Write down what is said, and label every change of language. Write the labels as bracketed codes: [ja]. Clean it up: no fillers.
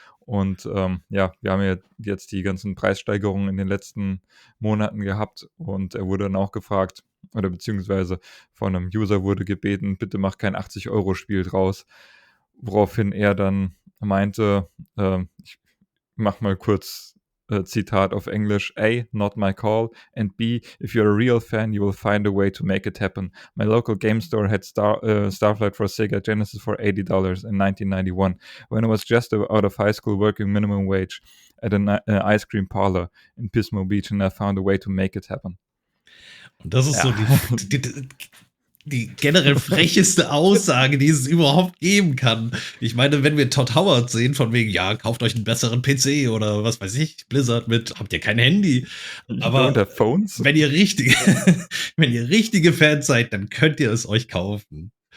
[de] Und, ja, wir haben ja jetzt die ganzen Preissteigerungen in den letzten Monaten gehabt und er wurde dann auch gefragt oder beziehungsweise von einem User wurde gebeten: „Bitte mach kein 80 € Spiel draus.“ Woraufhin er dann meinte, ich mache mal kurz, Zitat auf Englisch: [en] „A, not my call, and B, if you're a real fan, you will find a way to make it happen. My local game store had Starflight for Sega Genesis for $80 in 1991 when I was just out of high school working minimum wage at an ice cream parlor in Pismo Beach, and I found a way to make it happen.“ [de] Und das ist so Ja. die generell frecheste Aussage, die es überhaupt geben kann. Ich meine, wenn wir Todd Howard sehen, von wegen, ja, kauft euch einen besseren PC oder was weiß ich, Blizzard mit, habt ihr kein Handy. [en] You don't [de] Aber [en] have phones? [de] wenn ihr richtige, wenn ihr richtige Fans seid, dann könnt ihr es euch kaufen.